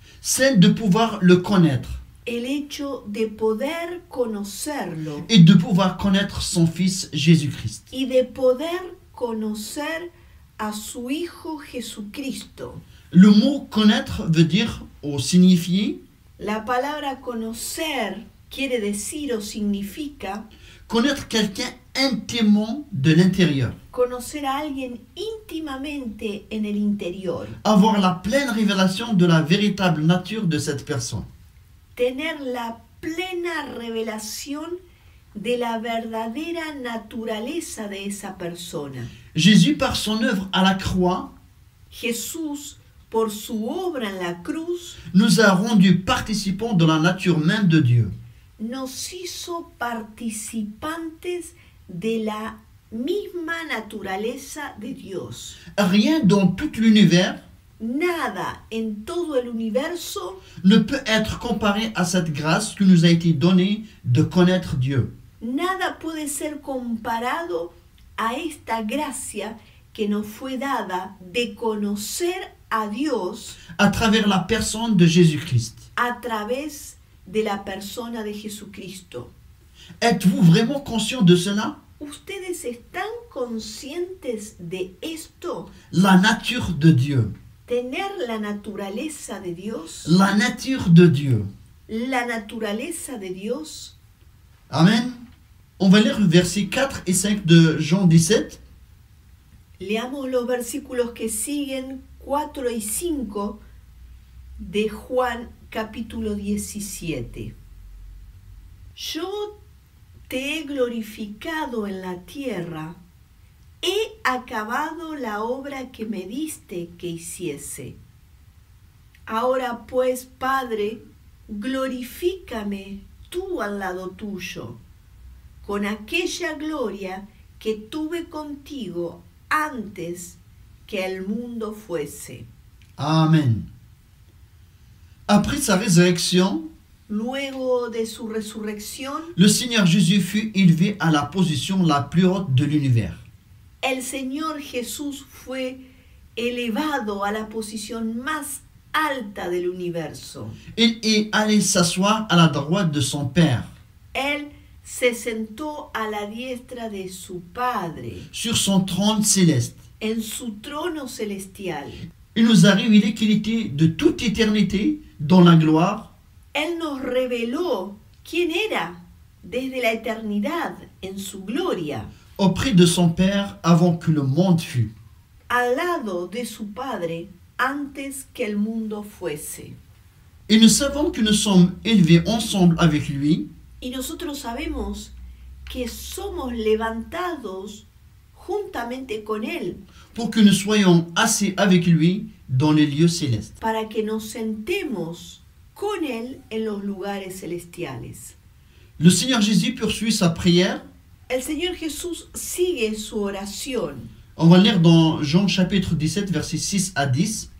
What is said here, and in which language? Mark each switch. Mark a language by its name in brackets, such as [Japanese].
[French] Celle de pouvoir le connaître [Spanish] El hecho de poder conocerlo [French] et de pouvoir connaître son Fils Jésus-Christ. [Spanish] y de poder conocer a su Hijo Jesucristo. [French] Le mot connaître veut dire ou signifier [Spanish] La palabra conocer quiere decir o significa [French] connaître quelqu'un intimement de l'intérieur. [Spanish] conocer a alguien íntimamente en el interior, [French] Avoir la pleine révélation de la véritable nature de cette personne. [Spanish] tener la plena revelación de la verdadera naturaleza de esa persona. [French] Jésus, par son œuvre à la croix, [Spanish] Jesús, por su obra en la cruz, [French] nous a rendus participants de la nature même de Dieu. [Spanish] nos hizo participantes de la misma naturaleza de Dios. [French] Rien dans tout l'univers [Spanish] Nada en todo el universo [French] ne peut être comparé à cette grâce qui nous a été donnée de connaître Dieu. [Spanish] Nada puede ser comparado a esta gracia que nos fue dada de conocer a Dios [French] À travers la personne de Jésus-Christ. [Spanish] a través de la persona de Jesucristo. [French] Êtes-vous vraiment conscient de cela? [Spanish] ¿Ustedes están conscientes de esto? [French] La nature de Dieu. [Spanish] Tener la naturaleza de Dios. [French] La nature de Dieu. [Spanish] La naturaleza de Dios. [French] Amen. On va lire versets 4 et 5 de Jean 17. [Spanish] Leamos los versículos que siguen, 4 y 5 de Juan capítulo 17. Yo te he glorificado en la tierra, he acabado la obra que me diste que hiciese. Ahora pues, Padre, glorifícame tú al lado tuyo, con aquella gloria que tuve contigo antes que el mundo fuese. [French] Amen. Après sa résurrection, [Spanish] Luego de su resurrección, [French] le Seigneur Jésus fut élevé à la position la plus haute de l'univers. [Spanish] el Señor Jesús fue elevado a la posición más alta del universo. [French] Il est allé s'asseoir à la droite de son Père, [Spanish] Él se sentó a la diestra de su Padre, [French] sur son trône céleste. [Spanish] en su trono celestial. [French] Il nous a révélé qu'il était de toute éternité dans la gloire, [Spanish] Él nos reveló quién era desde la eternidad en su gloria, [French] auprès de son Père avant que le monde fût. [Spanish] al lado de su Padre antes que el mundo fuese. [French] Et nous savons que nous sommes élevés ensemble avec lui [Spanish] Y nosotros sabemos que somos levantados juntamente con Él [French] pour que nous soyons assis avec lui dans les lieux célestes. [Spanish] para que nos sentemos con Él en los lugares celestiales. [French] Le Seigneur Jésus poursuit sa prière. [Spanish] El Señor Jesús sigue su oración. [French] On va lire dans Jean chapitre 17, versets 6 à 10.